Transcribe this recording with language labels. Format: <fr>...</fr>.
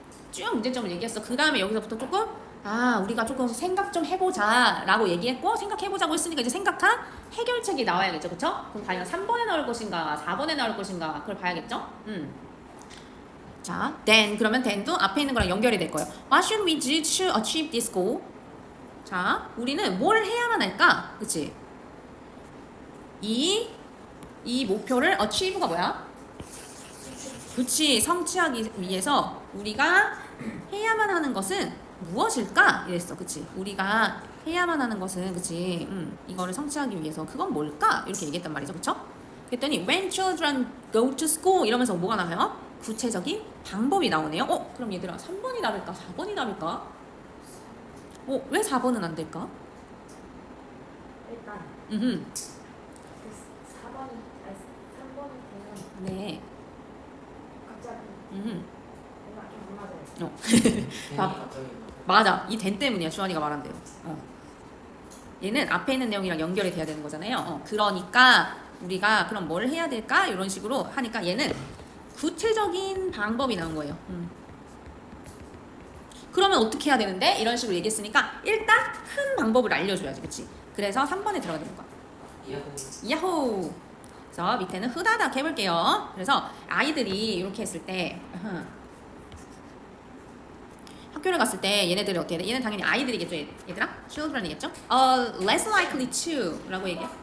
<ko>쭉 문제점을 얘기했어. 그 다음에 여기서부터 조금 우리가 조금 생각 좀 해보자 라고 얘기했고 생각해보자고 했으니까 이제 생각한 해결책이 나와야겠죠. 그쵸? 그럼 과연 3번에 나올 것인가 4번에 나올 것인가 그걸 봐야겠죠? 자, then 그러면 then도 앞에 있는 거랑 연결이 될 거예요.</ko> <en>What should we do to achieve this goal?</en> <ko>자, 우리는 뭘 해야만 할까? 그치? 이 목표를 achieve가 뭐야? 그치, 성취하기 위해서 우리가 해야만 하는 것은 무엇일까? 이랬어, 그치? 우리가 해야만 하는 것은, 그치? 이거를 성취하기 위해서 그건 뭘까? 이렇게 얘기했단 말이죠, 그쵸? 그랬더니 when children go to school 이러면서 뭐가 나와요? 구체적인 방법이 나오네요. 그럼 얘들아 3번이 답일까? 4번이 답일까? 왜 4번은 안 될까? 일단 음, 그 4번이 3번이 되면 네. 갑자기 뭔가 좀 안 맞아요. 맞아. 이 된 때문이야. 주환이가 말한 대로. 얘는 앞에 있는 내용이랑 연결이 돼야 되는 거잖아요. 그러니까 우리가 그럼 뭘 해야 될까? 이런 식으로 하니까 얘는 구체적인 방법이 나온 거예요. 그러면 어떻게 해야 되는데? 이런 식으로 얘기했으니까 일단 큰 방법을 알려줘야지. 그치? 그래서 3번에 들어가 되는 거야. 야호! 그래서 밑에는 후다닥 해볼게요. 그래서 아이들이 이렇게 했을 때 학교를 갔을 때 얘네들이 어떻게 해야 돼? 얘는 당연히 아이들이겠죠, 얘들아? children이겠죠?</ko> <en>less likely to 라고 얘기해.</en>